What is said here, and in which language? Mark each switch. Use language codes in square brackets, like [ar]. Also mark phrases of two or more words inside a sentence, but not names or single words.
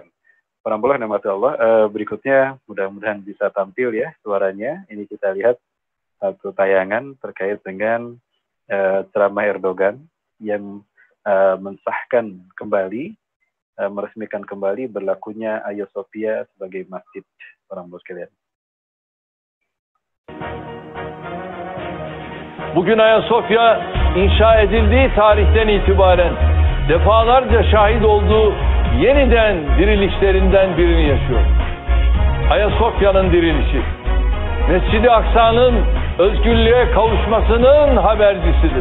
[id] Para Allah, berikutnya mudah-mudahan bisa tampil ya suaranya. Ini kita lihat satu tayangan terkait dengan ceramah Erdogan yang mensahkan kembali, meresmikan kembali berlakunya Hagia Sophia sebagai masjid. Para sekalian. [tr] Bugün Ayasofya inşa edildiği tarihten itibaren defalarca şahit olduğu yeniden dirilişlerinden birini yaşıyor. Ayasofya'nın dirilişi, Mescid-i Aksa'nın özgürlüğe kavuşmasının habercisidir.